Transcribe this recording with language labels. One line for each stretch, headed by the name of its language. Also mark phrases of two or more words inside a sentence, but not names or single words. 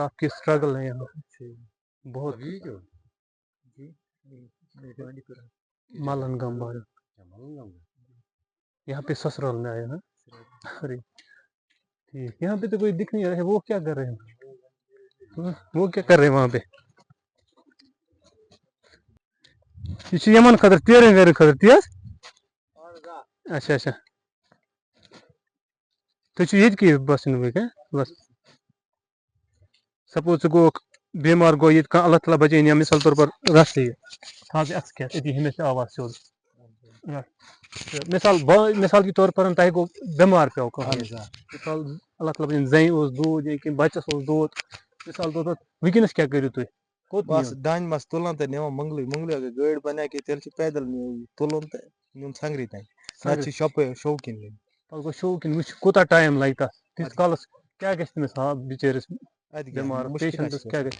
Urdu: آپ کی اسٹرگل ہے یہاں پہ بہت. ملن گام بارے یہاں پہ سسرال میں آئے نا. ارے ٹھیک. یہاں پہ تو کوئی دکھ نہیں رہا ہے. وہ کیا کر رہے ہیں؟ وہ کیا کر رہے ہیں وہاں پہ؟ یہ یمن خطر تیرن ویرن خطر تیز.
Kashmiri: اچھا اچھا. تھی بس بس سپوز ژٕ گوٚوُکھ بیمار گوٚو ییٚتہِ کانٛہہ اللہ تعالیٰ بچٲیِن یا مثال طور پر رَستے تھاو اَتھس کھٮ۪تھ أتی ہیٚمِس تہِ آواز سیوٚد.
Urdu: مثال کے طور پر
Kashmiri: تۄہہِ گوٚو بٮ۪مار پیوٚو کانٛہہ مثال اللہ تعالیٰ بچٲیِن زنہِ اوس دود یا کینٛہہ بَچَس اوس دود مثال طور پر وٕنکٮ۪نَس کیٛاہ کٔرِو تُہۍ؟ کوٚت بس دانہِ مس تُلان تہٕ نِوان مۄنگلٕے اگر گٲڑۍ بناے کہِ تیٚلہِ چھِ پیدل تُلُن تہٕ نیُن سنگرِ تانۍ. نتہٕ چھِ شوقین نیُن. پتہٕ گوٚو شوقیٖن وٕچھ کوٗتاہ ٹایم لگہِ تَتھ تیٖتِس کالَس کیٛاہ گژھِ تٔمِس بِچٲرِس بٮ۪مار پیشنٹس کیٛاہ گژھِ.